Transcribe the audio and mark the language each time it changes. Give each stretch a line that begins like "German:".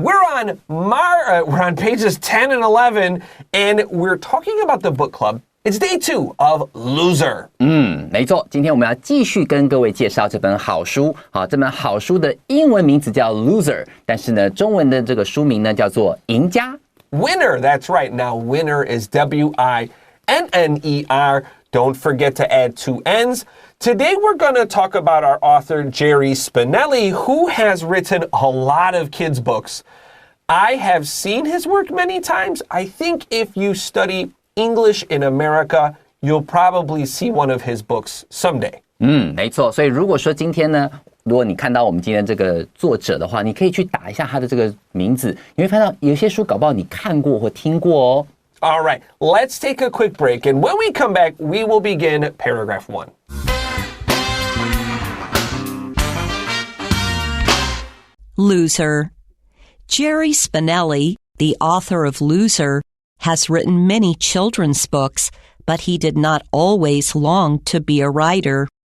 English: We're on pages 10 and 11, and we're talking about the book club. It's day 2 of Loser.
Chinese: 没错，今天我们要继续跟各位介绍这本好书。好，这本好书的英文名字叫 Loser， 但是呢，中文的这个书名呢叫做赢家。
English: Winner, that's right. Now, winner is W-I-N-N-E-R. Don't forget to add 2 N's. Today, we're going to talk about our author, Jerry Spinelli, who has written a lot of kids' books. I have seen his work many times. I think if you study English in America, you'll probably see one of his books someday.
Chinese: 没错。所以如果说今天呢，如果你看到我们今天这个作者的话，你可以去打一下他的这个名字，你会发现有些书搞不好你看过或听过哦。
English: All right, let's take a quick break, and when we come back, we will begin paragraph 1. Loser. Jerry Spinelli, the author of Loser, has written many children's books, but he did not always long to be a writer.